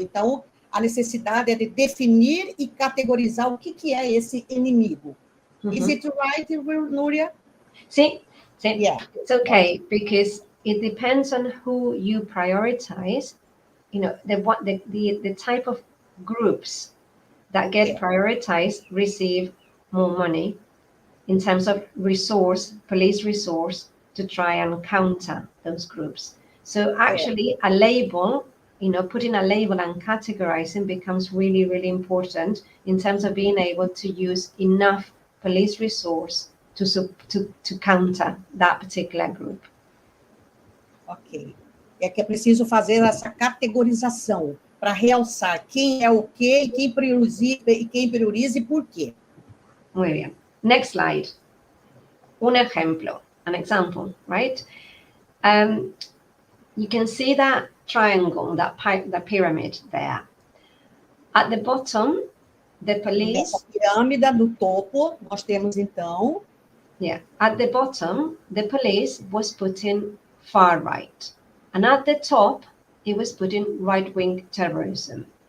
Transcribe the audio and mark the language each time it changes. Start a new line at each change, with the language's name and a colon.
Portuguese: Então, a necessidade é de definir e categorizar o que é esse inimigo.
English: Is it right, Nuria? See, Yeah. it's okay, because it depends on who you prioritize, you know, the type of groups that get prioritized receive more money in terms of resource, police resource, to try and counter those groups. So actually a label, you know, putting a label and categorizing becomes really, really important in terms of being able to use enough police resource to counter that particular group. Ok.
Portuguese: É que é preciso fazer essa categorização para realçar quem é o quê, quem prioriza e por quê.
Spanish: Muy bien.
English: Next slide.
Spanish: Un ejemplo,
English: an example, right? You can see that triangle, that pyramid there. At the bottom, the police...
Portuguese: Nessa pirâmide, no topo, nós temos, então...
English: Yeah, at the bottom, the police was putting far right. And at the top, it was putting right-wing terrorism.